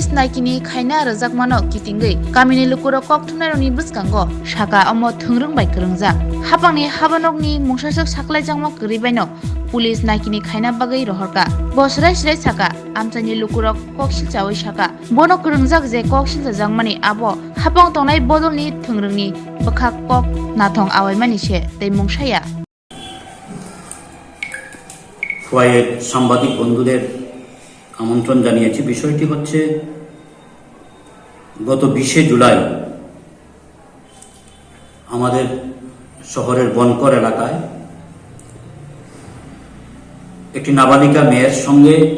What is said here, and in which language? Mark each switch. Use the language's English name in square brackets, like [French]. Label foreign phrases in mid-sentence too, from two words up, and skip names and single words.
[Bodo] नायकिनि खायना रजाकमानो कितिंगै गामिनि लुकुरो कक्थुमनाय रंगनि बुसकांग साका अम थोंरों बाय करंजा हाबांनि हाबानकनि मुंसासक साकलाय जागमा गरिबायनो पुलिस नायकिनि खायना बागै रहरका बसराय सिराय साका आमचानि लुकुरक कक्सिल चावै साका बनो करंजाक जे कक्सिल जागमानि आबो हाबां तंनाय बदलनि थोंरोंनि बखा कक नाथं आवायमानि से तै मुंसाया [Bangla] খোয়াইয়ের সাংবাদিক বন্ধুদের আমন্ত্রণ জানিয়েছি। বিষয়টি হচ্ছে গত 20 জুলাই আমাদের শহরের বনকর এলাকায় একটি নাবালিকা মেয়ের সঙ্গে